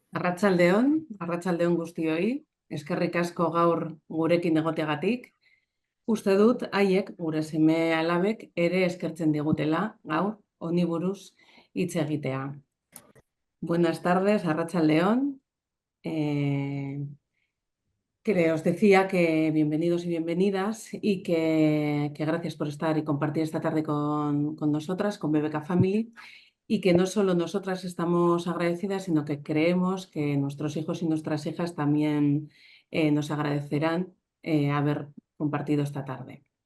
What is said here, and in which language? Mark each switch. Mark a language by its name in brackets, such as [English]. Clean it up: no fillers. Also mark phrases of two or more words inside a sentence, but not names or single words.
[Basque] Arratsaldeon guztioi, eskerrik asko gaur gurekin egoteagatik. Uste dut haiek, gure seme-alabek, ere eskertzen digutela gaur honi buruz hitz egitea. [Spanish] Buenas tardes, arratsaldeon. Que os decía que bienvenidos y bienvenidas y que gracias por estar y compartir esta tarde con nosotras, con BBK Family. Y que no solo nosotras estamos agradecidas, sino que creemos que nuestros hijos y nuestras hijas también nos agradecerán haber compartido esta tarde.